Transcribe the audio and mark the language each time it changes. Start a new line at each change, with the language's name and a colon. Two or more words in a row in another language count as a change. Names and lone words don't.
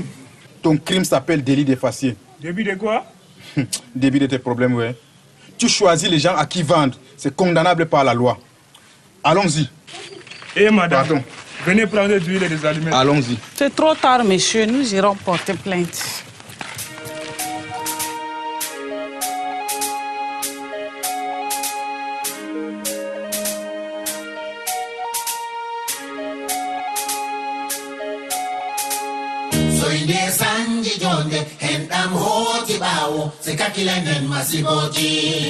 French: Ton crime s'appelle délit de faciès. Début de quoi? Début de tes problèmes, oui. Tu choisis les gens à qui vendre. C'est condamnable par la loi. Allons-y. Eh madame, pardon. Venez prendre de l'huile et des aliments. Allons-y. C'est trop tard, monsieur. Nous irons porter plainte. Soinde sanji jonde hendam hoti bawo sekakilanen masiboji.